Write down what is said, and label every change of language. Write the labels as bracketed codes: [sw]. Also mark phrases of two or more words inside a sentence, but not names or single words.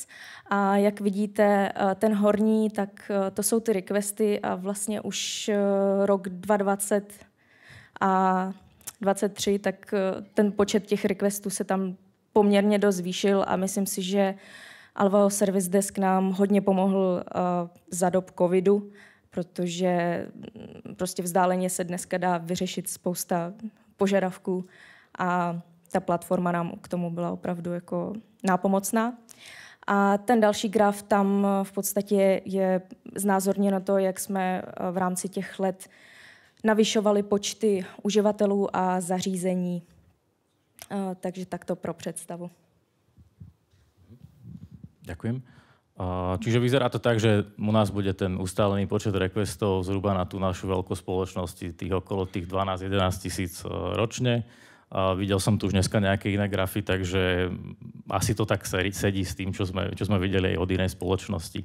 [cs] A jak vidíte, ten horní, tak to jsou ty requesty a vlastně už rok 2020 a 2023, tak ten počet těch requestů se tam poměrně dost zvýšil a myslím si, že Alvao Service Desk nám hodně pomohl za dob covidu, protože prostě vzdáleně se dneska dá vyřešit spousta požadavků a ta platforma nám k tomu byla opravdu jako nápomocná. A ten další graf, tam v podstatě je znázorněno to, jak jsme v rámci těch let navyšovali počty uživatelů a zařízení Takže takto pro představu. [sk] Ďakujem. Čiže vyzerá to tak, že u nás bude ten ustálený počet requestov zhruba na tú našu veľkosť spoločnosti, tých okolo tých 12-11 tisíc ročne. Videl som tu už dneska nejaké iné grafy, takže asi to tak sedí s tým, čo sme videli aj od inej spoločnosti.